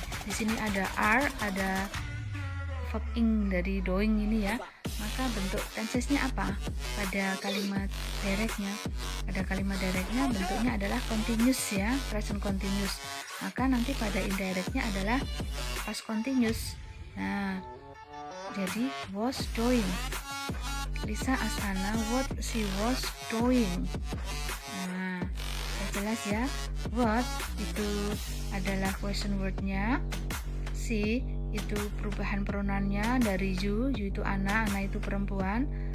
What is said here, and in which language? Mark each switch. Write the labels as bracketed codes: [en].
[id] Di sini ada are, ada verb ing dari doing ini ya. Maka bentuk tensesnya apa? Pada kalimat directnya. Pada kalimat directnya bentuknya adalah continuous ya, present continuous. Maka nanti pada indirectnya adalah past continuous. Nah, jadi [en] was doing. Lisa asked Anna what she was doing. [id] Nah, jelas ya. What itu adalah question word-nya. She itu perubahan pronounnya dari you itu Anna itu perempuan.